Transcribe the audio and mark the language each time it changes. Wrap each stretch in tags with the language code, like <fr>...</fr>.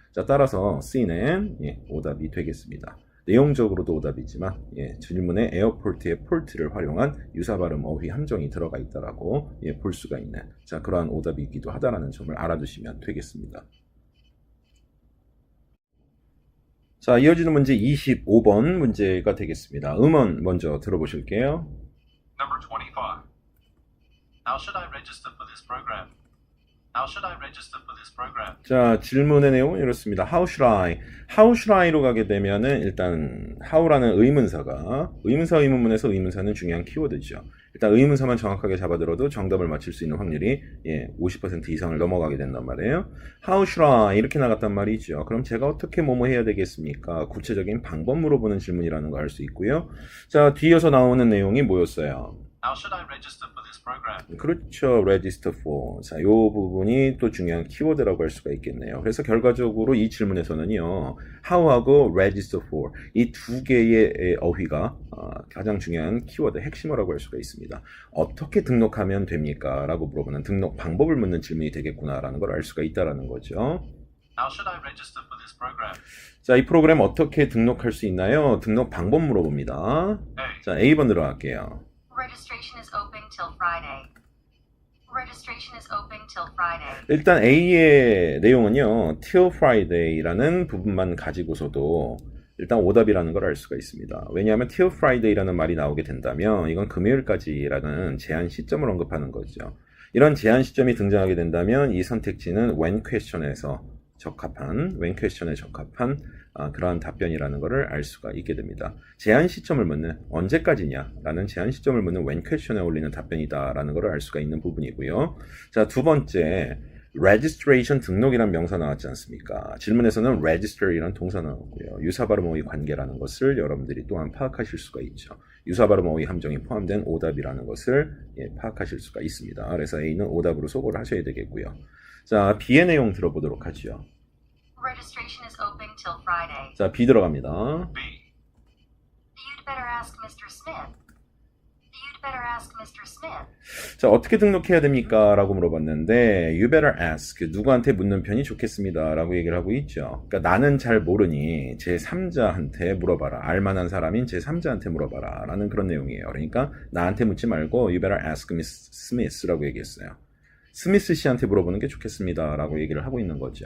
<ko>자, 따라서 C는 오답이 되겠습니다. 내용적으로도 오답이지만 질문에 에어포트의 폴트를 활용한 유사 발음 어휘 함정이 들어가 있다라고 볼 수가 있는 자, 그러한 오답이기도 하다라는 점을 알아두시면 되겠습니다. 자, 이어지는 문제 25번 문제가 되겠습니다. 음원 먼저 들어보실게요.</ko> <en>Number 25. How should I register for this program? How should I register for this program?</en> <ko>자, 질문의 내용은 이렇습니다.</ko> <en>How should I</en> <ko>로 가게 되면은 일단 how라는 의문사 의문문에서 의문사는 중요한 키워드죠. 일단 의문사만 정확하게 잡아들어도 정답을 맞출 수 있는 확률이 50% 이상을 넘어가게 된단 말이에요.</ko> <en>How should I</en> <ko>이렇게 나갔단 말이죠. 그럼 제가 어떻게 뭐뭐 해야 되겠습니까? 구체적인 방법 물어보는 질문이라는 거 알 수 있고요. 자, 뒤에서 나오는 내용이 뭐였어요?</ko> <en>How should I register for this program?</en> <ko>그렇죠. register for. 자, 이 부분이 또 중요한 키워드라고 할 수가 있겠네요. 그래서 결과적으로 이 질문에서는요, how하고 register for 이 두 개의 어휘가 가장 중요한 키워드, 핵심어라고 할 수가 있습니다. 어떻게 등록하면 됩니까? 라고 물어보는 등록 방법을 묻는 질문이 되겠구나라는 걸 알 수가 있다라는 거죠.</ko> <en>How should I register for this program?</en> <ko>자, 이 프로그램 어떻게 등록할 수 있나요? 등록 방법 물어봅니다.</ko> <en>A.</en> <ko>자, A번 들어갈게요.</ko> <en>Registration is open till Friday. Registration is open till Friday.</en> <ko>일단 A의 내용은요, till Friday라는 부분만 가지고서도 일단 오답이라는 걸 알 수가 있습니다. 왜냐하면 till Friday라는 말이 나오게 된다면 이건 금요일까지라는 제한 시점을 언급하는 거죠. 이런 제한 시점이 등장하게 된다면 이 선택지는 when question에서 적합한, when question에 적합한 그러한 답변이라는 것을 알 수가 있게 됩니다. 제한 시점을 묻는, 언제까지냐라는 제한 시점을 묻는 when question에 올리는 답변이다라는 것을 알 수가 있는 부분이고요. 자, 두 번째, registration 등록이란 명사 나왔지 않습니까? 질문에서는 register이란 동사 나왔고요. 유사 발음 어휘 관계라는 것을 여러분들이 또한 파악하실 수가 있죠. 유사 발음 어휘 함정이 포함된 오답이라는 것을 파악하실 수가 있습니다. 그래서 A는 오답으로 소거를 하셔야 되겠고요. 자, B의 내용 들어보도록 하죠.</ko> <en>Registration is open till Friday.</en> <ko>자, B 들어갑니다.</ko> <en>B. You'd better ask Mr. Smith. You'd better ask Mr. Smith.</en> <ko>자, 어떻게 등록해야 됩니까? 라고 물어봤는데</ko> <en>You better ask.</en> <ko>누구한테 묻는 편이 좋겠습니다. 라고 얘기를 하고 있죠. 그러니까 나는 잘 모르니 제3자한테 물어봐라. 알만한 사람인 제3자한테 물어봐라. 라는 그런 내용이에요. 그러니까 나한테 묻지 말고</ko> <en>You better ask Miss Smith</en> <ko>라고 얘기했어요. 스미스 씨한테 물어보는 게 좋겠습니다. 라고 얘기를 하고 있는 거죠.</ko>